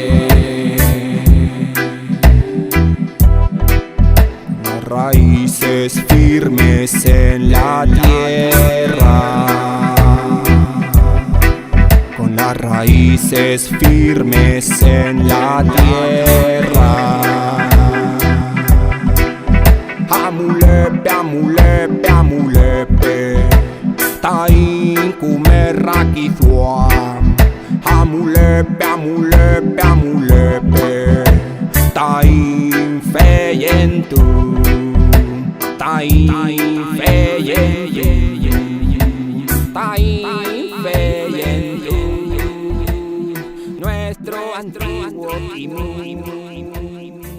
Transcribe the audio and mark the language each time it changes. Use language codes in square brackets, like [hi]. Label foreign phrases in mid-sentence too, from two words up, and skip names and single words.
[es] Las raíces firmes en la tierra, las raíces firmes en la tierra. [arn] Amulepe, amulepe, amulepe, tain kumerrakizua. Amulepe, amulepe, amulepe, tain feyentu, tain feyentu, tain feyentu. [es] nuestro antiguo timón.